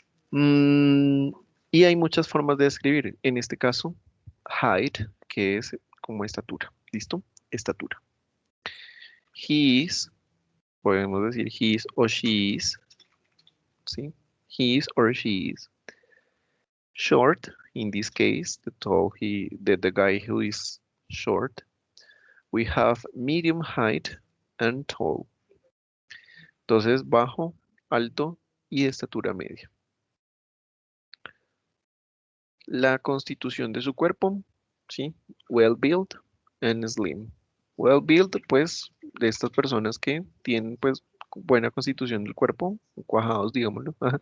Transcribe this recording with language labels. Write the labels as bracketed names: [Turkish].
[Spanish] Mm, y hay muchas formas de describir. En este caso, height, que es como estatura. ¿Listo? Estatura. [English] He is, [Spanish] podemos decir [English] he is o she is, ¿sí? he is or she is. Short, in this case, the guy who is short. We have medium height and tall. [Spanish] Entonces, bajo, alto y de estatura media. La constitución de su cuerpo, ¿sí? [English] Well built and slim. [Spanish] Well built, pues, de estas personas que tienen, pues, buena constitución del cuerpo, cuajados, digámoslo.